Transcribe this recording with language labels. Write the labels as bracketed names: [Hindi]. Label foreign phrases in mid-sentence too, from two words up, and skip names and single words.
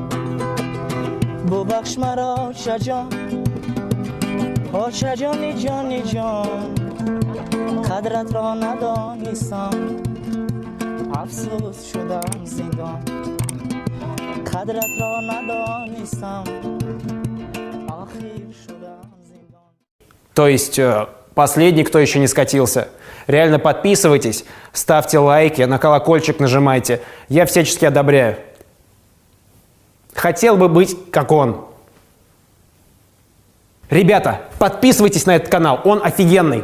[Tajik] ببخش مرا آچه جان آچه جانی جانی جان قدرت را ندانستم افسوس شدم زندان قدرت را ندانستم آخر شدم زندان. [Russian] То есть последний, кто еще не скатился. Реально подписывайтесь, ставьте лайки, на колокольчик нажимайте. Я всячески одобряю. Хотел бы быть как он. Ребята, подписывайтесь на этот канал, он офигенный.